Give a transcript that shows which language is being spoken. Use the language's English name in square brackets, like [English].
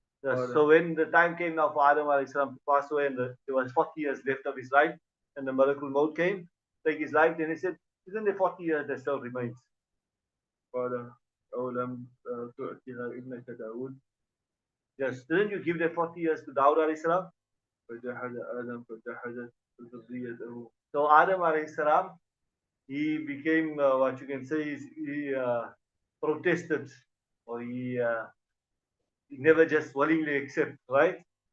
[English] Yes, so when the time came now for Adam alayhi salam to pass away and there was 40 years left of his life and the Malakul Maut came, take his life, then he said, isn't there 40 years that still remains? [Arabic] قال أو لم تؤتها ابنك داود. [English] Yes, didn't you give that 40 years to Dawud alayhi salam? [Arabic] فجحد آدم فجحدت ذريته. [English] So Adam alayhi salam, he became what you can say is he protested, or he never just willingly accept, right?